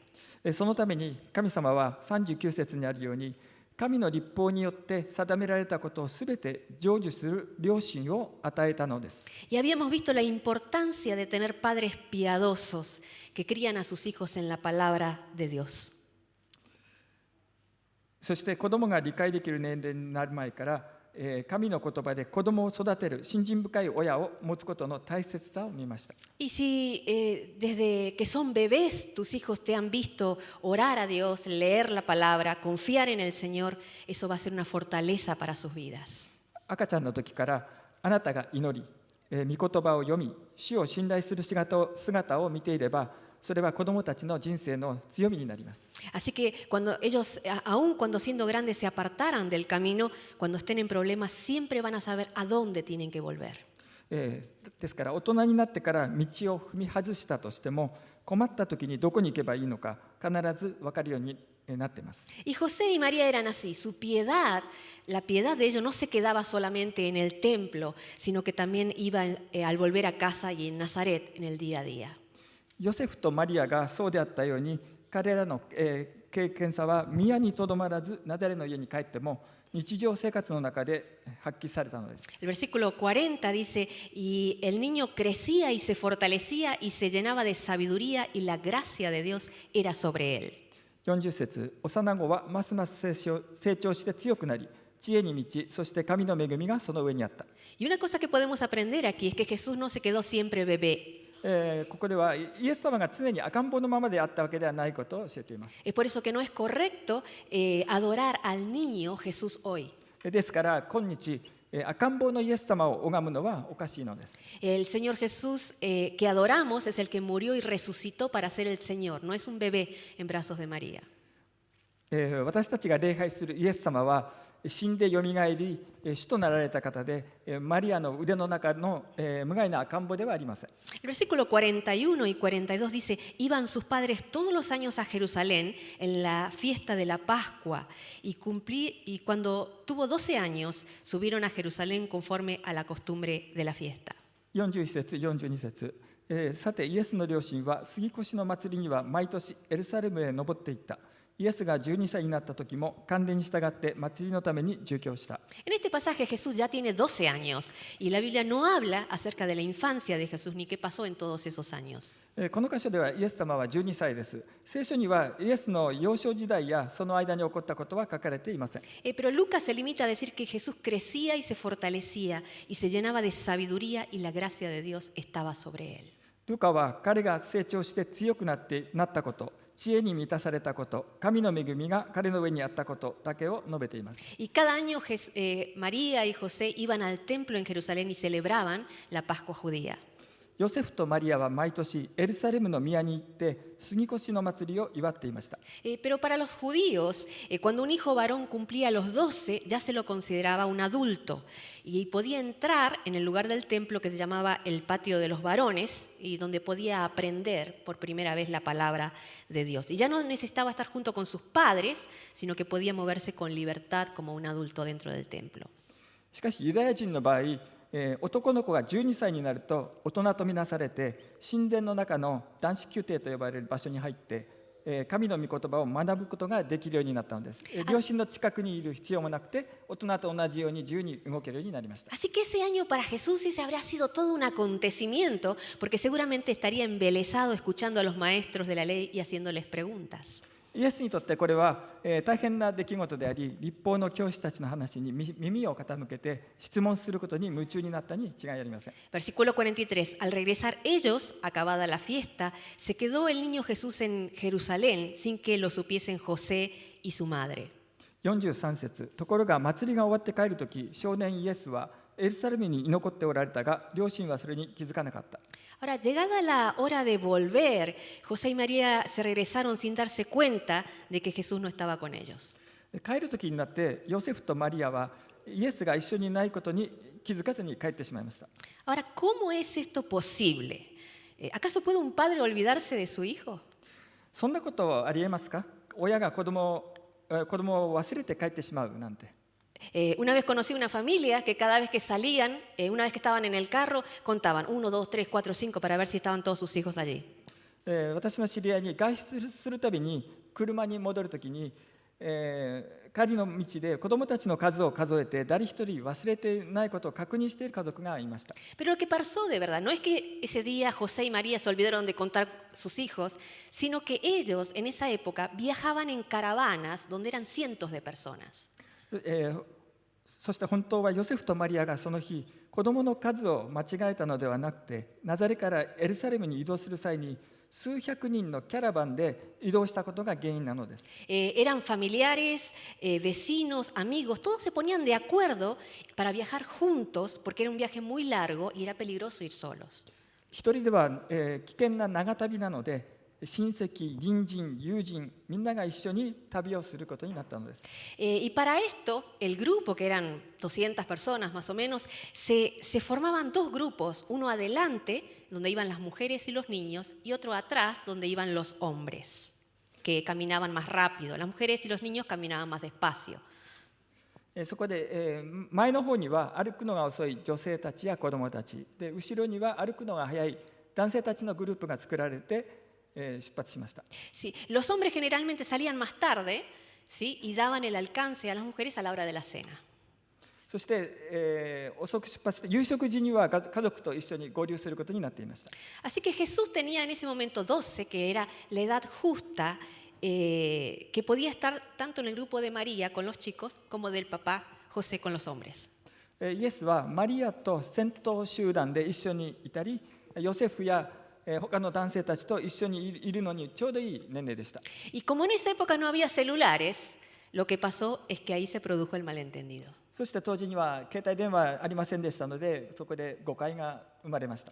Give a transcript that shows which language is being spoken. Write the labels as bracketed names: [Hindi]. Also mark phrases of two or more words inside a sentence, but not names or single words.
[Japanese] そのために神様は39節にあるように、神の律法によって定められたことをすべて成就する良心を与えたのです。 [Spanish] Y habíamos visto la importancia de tener padres piadosos que crían a sus hijos en la palabra de Dios. [Japanese] そして子供が理解できる年齢になる前から、神の言葉で子供を育てる信心深い親を持つことの大切さを見ました。 [Spanish] Y si desde que son bebés tus hijos te han visto orar a Dios, leer la palabra, confiar en el Señor, eso va a ser una fortaleza para sus vidas. [Japanese] 赤ちゃんの時からあなたが祈り、御言葉を読み、主を信頼する姿を見ていれば、 それは子どもたちの人生の強みになります。 [Spanish] Así que cuando ellos, aun cuando siendo grandes, se apartaran del camino, cuando estén en problemas, siempre van a saber a dónde tienen que volver. [Japanese] ですから大人になってから道を踏み外したとしても困った時にどこに行けばいいのか必ず分かるようになっています。 [Spanish] Y José y María eran así. Su piedad, la piedad de ellos no se quedaba solamente en el templo, sino que también iba al volver a casa y en Nazaret en el día a día. [Japanese] ヨセフとマリアがそうであったように彼らの経験さは宮にとどまらずナザレの家に帰っても日常生活の中で発揮されたのです。 [Spanish] El versículo 40 dice, y el niño crecía y se fortalecía y se llenaba de sabiduría y la gracia de Dios era sobre él. [Japanese] 40 節、幼子はますます成長して強くなり知恵に満ち、そして神の恵みがその上にあった。 [Spanish] Y una cosa que podemos aprender aquí es que Jesús no se quedó siempre bebé. [Japanese] ここではイエス様が常に赤ん坊のままであったわけではないことを教えています。 [Spanish] Es por eso que no es correcto adorar al niño Jesús hoy. [Japanese] ですから今日赤ん坊のイエス様を拝むのはおかしいのです。 [Spanish] El Señor Jesús que adoramos es el que murió y resucitó para ser el Señor, no es un bebé en brazos de María. [Japanese] 私たちが礼拝するイエス様は死んでよみがえり主となられた方でマリアの腕の中の無害な赤ん坊ではありません。 [Spanish] El versículo 41 y 42 dice, iban sus padres todos los años a Jerusalén en la fiesta de la Pascua y cuando tuvo 12 años subieron a Jerusalén conforme a la costumbre de la fiesta. [Japanese] 41 節42節、さてイエスの両親は杉越の祭りには毎年エルサレムへ登っていった。イエスが12歳になった時も慣例に従って祭りのために住居した。 [Spanish] En este pasaje Jesús ya tiene 12 años y la Biblia no habla acerca de la infancia de Jesús ni qué pasó en todos esos años. [Japanese] この箇所ではイエス様は12歳です。聖書にはイエスの幼少時代やその間に起こったことは書かれていません。 [Spanish] Pero Lucas se limita a decir que Jesús crecía y se fortalecía y se llenaba de sabiduría y la gracia de Dios estaba sobre él. [Japanese] ルカは彼が成長して強くなったこと、知恵に満たされたこと、神の恵みが彼の上にあったことだけを述べています。 [Spanish] Y cada año María y José iban al templo en Jerusalén y celebraban la Pascua judía. [Japanese] ヨセフとマリアは毎年エルサレムの宮に行って杉越の祭りを祝っていました。 [Spanish] Pero para los judíos, cuando un hijo varón cumplía los 12, ya se lo consideraba un adulto y podía entrar en el lugar del templo que se llamaba el patio de los varones y donde podía aprender por primera vez la palabra de Dios. Y ya no necesitaba estar junto con sus padres, sino que podía moverse con libertad como un adulto dentro del templo. [Japanese] しかしユダヤ人の場合、男の子が12歳になると大人とみなされて神殿の中の男子宮廷と呼ばれる場所に入って神の御言葉を学ぶことができるようになったのです。両親の近くにいる必要もなくて大人と同じように自由に動けるようになりました。 [Spanish] Así que ese año para Jesús ese habría sido todo un acontecimiento porque seguramente estaría embelesado escuchando a los maestros de la ley y haciéndoles preguntas. [Japanese] イエスにとってこれは大変な出来事であり、律法の教師たちの話に耳を傾けて質問することに夢中になったに違いありません。 [Spanish] Versículo 43. Al regresar ellos, acabada la fiesta, se quedó el niño Jesús en Jerusalén sin que lo supiesen José y su madre. [Japanese] 43 節、ところが祭りが終わって帰るとき、少年イエスはエルサレムに居残っておられたが、両親はそれに気づかなかった。 [Spanish] Ahora, llegada la hora de volver, José y María se regresaron sin darse cuenta de que Jesús no estaba con ellos. [Japanese] 帰るときになってヨセフとマリアはイエスが一緒にいないことに気づかずに帰ってしまいました。 [Spanish] Ahora, ¿cómo es esto posible? ¿Acaso puede un padre olvidarse de su hijo? [Japanese] そんなことありえますか？親が子供を忘れて帰ってしまうなんて。 [Spanish] Una vez conocí una familia que cada vez que salían, una vez que estaban en el carro, contaban 1, 2, 3, 4, 5 para ver si estaban todos sus hijos allí. [Japanese] 私の知り合いに外出するたびに車に戻るときに、帰りの道で子どもたちの数を数えて誰一人忘れていないことを確認している家族がいました。 [Spanish] Pero lo que pasó de verdad no es que ese día José y María se olvidaron de contar sus hijos, sino que ellos en esa época viajaban en caravanas donde eran cientos de personas. [Japanese] そして本当はヨセフとマリアがその日子どもの数を間違えたのではなくて、ナザレからエルサレムに移動する際に数百人のキャラバンで移動したことが原因なのです。 [Spanish] Eran familiares, vecinos, amigos, todos se ponían de acuerdo para viajar juntos porque era un viaje muy largo y era peligroso ir solos. [Japanese] 一人では、危険な長旅なので、 親戚、隣人、友人、みんなが一緒に旅をすることになったのです。 [Spanish] Y para esto, el grupo, que eran 200 personas más o menos, se formaban dos grupos, uno adelante, donde iban las mujeres y los niños, y otro atrás, donde iban los hombres, que caminaban más rápido. Las mujeres y los niños caminaban más despacio. [Japanese] そこで、前の方には歩くのが遅い女性たちや子どもたちで、後ろには歩くのが速い男性たちのグループが作られて、出発しました。 [Spanish] Sí, los hombres generalmente salían más tarde, ¿sí? Y daban el alcance a las mujeres a la hora de la cena. [Japanese] そして、遅く出発して夕食時には家族と一緒に合流することになっていました。 [Spanish] Así que Jesús tenía en ese momento 12, que era la edad justa, que podía estar tanto en el grupo de María con los chicos como del papá José con los hombres. [Japanese] イエスはマリアと先頭集団で一緒にいたり、ヨセフや他の男性たちと一緒にいるのにちょうどいい年齢でした。 [Spanish] Y como en esa época no había celulares, lo que pasó es que ahí se produjo el malentendido. [Japanese] そして当時には携帯電話ありませんでしたので、そこで誤解が生まれました。